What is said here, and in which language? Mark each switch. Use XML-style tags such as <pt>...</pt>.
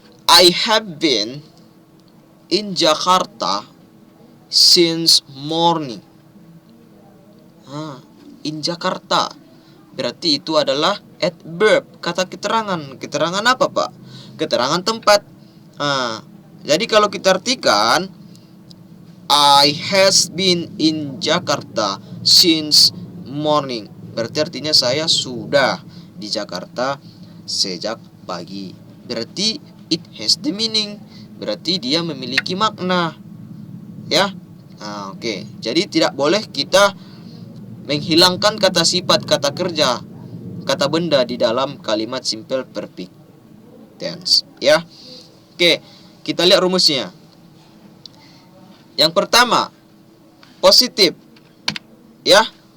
<en>I have been in Jakarta since morning. In Jakarta.</en> <id>Berarti itu adalah adverb, kata keterangan. Keterangan apa, Pak? Keterangan tempat. Jadi kalau kita artikan,</id> <en>I has been in Jakarta since morning.</en> <id>Berarti artinya saya sudah di Jakarta sejak pagi.</id> <en>Berarti it has the meaning.</en> <id>Berarti dia memiliki makna. Ya. Oke. Jadi tidak boleh kita menghilangkan kata sifat, kata kerja, kata benda di dalam kalimat simple perfect tense. Ya. Oke, kita lihat rumusnya. Yang pertama, positif. Ya.</id>